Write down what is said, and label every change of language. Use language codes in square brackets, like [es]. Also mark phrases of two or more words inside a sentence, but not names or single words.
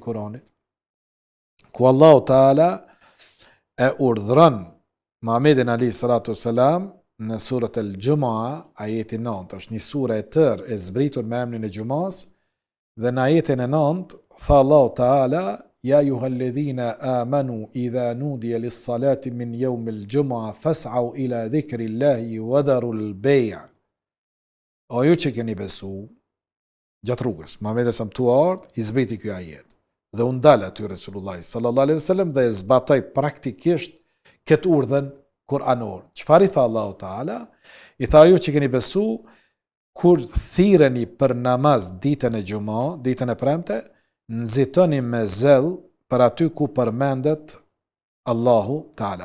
[sq] Kuranit, ku Allahu Teala e urdhëron Muhamedit [ar] عليه الصلاة والسلام [sq] në surën al-Jumu'a, ajeti 9, është një sure e tërë e zbritur me emrin e Gjumas, dhe në ajetin e 9 tha Allahu Teala: [ar] يا أيها الذين آمنوا إذا نودي للصلاة من يوم الجمعة فاسعوا إلى ذكر الله وذروا البيع'. [sq] O ju që keni besu, gjatë rrugës, Muhamedi sa tu ardh, i zbriti ky ajet. Dhe u ndal aty Resulullah [ar] صلى الله عليه وسلم [sq] dhe e zbatoi praktikisht këtë urdhën kuranor. Çfarë i tha Allahu Taala? I tha ju që keni besu, kur thirreni për namaz ditën e xumë, ditën e premte, nxitoni me zell për aty ku përmendet Allahu Taala.